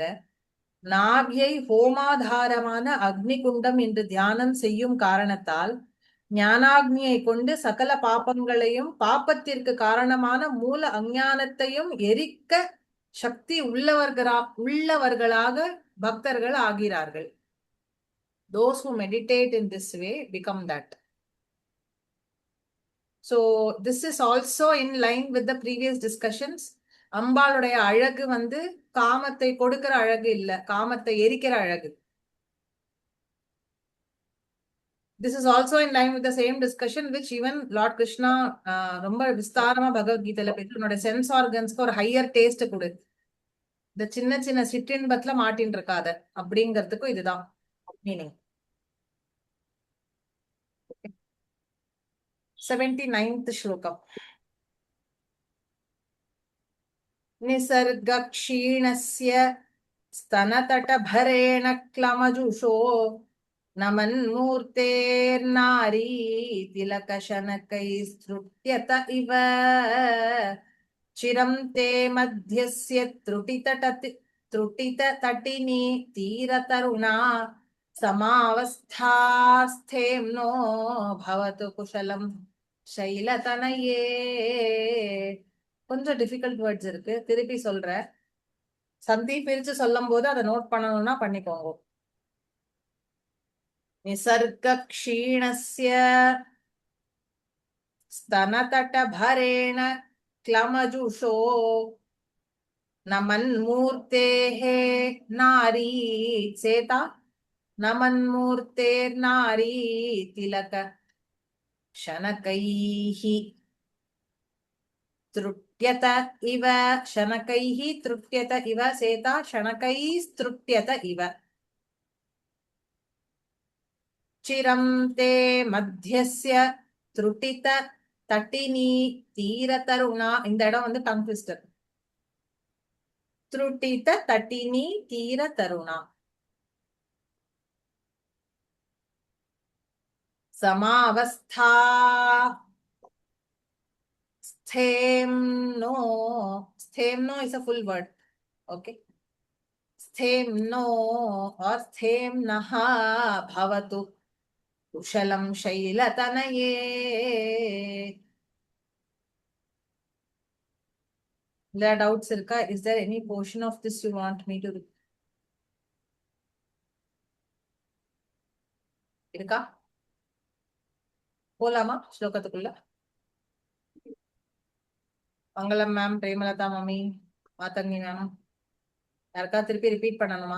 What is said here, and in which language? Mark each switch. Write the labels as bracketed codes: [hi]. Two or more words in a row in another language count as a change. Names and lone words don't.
[ta] நாபியை ஹோமாதாரமான அக்னி குண்டம் என்று தியானம் செய்யும் காரணத்தால் ஞானாக்னியை கொண்டு சகல பாப்பங்களையும் பாப்பத்திற்கு காரணமான மூல அஞ்ஞானத்தையும் எரிக்க சக்தி உள்ளவர்களாக பக்தர்கள் ஆகிறார்கள். [en] Those who meditate in this way become that. So this is also in line with the previous discussions. [ta] அம்பாளுடைய அழகு வந்து காமத்தை கொடுக்கிற அழகு இல்ல, காமத்தை எரிக்கிற அழகு. [en] This is also in line with the same discussion which even Lord Krishna [ta] ரொம்ப விஸ்தாரமா பகவத்கீதையில பேசி உன்னோட [en] sense organsக்கு [ta] ஒரு [en] higher taste [ta] கொடு, இந்த சின்ன சின்ன சிற்றின்பத்துல மாட்டின் இருக்காத அப்படிங்கிறதுக்கும் இதுதான் மீனிங். 79th ஸ்லோகம். [sa] निसर्ग क्षीणस्य स्तनतटभरेण क्लमजुषो नमन्मूर्तेर्नारी तिलकशनकैस्तृट्यत इव चिरं ते मध्यस्य त्रुटिततटिनी तीरतरुणा समावस्थास्थेम्नो भवतु कुशलं शैलतनये. [ta] கொஞ்சம் [en] difficult words [ta] இருக்கு, திருப்பி சொல்றேன். சந்தி பிரிச்சு சொல்லும் போது அதை நோட் பண்ணணும்னா பண்ணிக்கோங்க. [sa] निसर्ग क्षीणस्य स्तनतटभरेण क्लमजुषो नमन्मूर्तेः नारी சேதா नमन्मूर्तेर्नारी तिलक शनकैः त्रुट्यत इव. शनकैः त्रुट्यत इव சேதா शनकैस्तृट्यत इव. चिरं ते मध्यस्य त्रुटित तटिनी तीरतरुणा. [ta] இந்த இடம் வந்து [en] tongue twister. [sa] त्रुटित तटिनी तीरतरुणा समावस्था Sthemno [en] is a full word. Okay. [sa] स्थेम्नो स्थेम्नः भवतु कुशलं शैलतनये. [en] There are doubts irka? Is there any portion of this you want me to irka? [ta] போலாமா ஸ்லோகத்துக்குள்ள? மங்களம் மேம், பிரேமலதா மாமி, மாதங்கி மேம், யாருக்கா திருப்பி ரிப்பீட் பண்ணணுமா?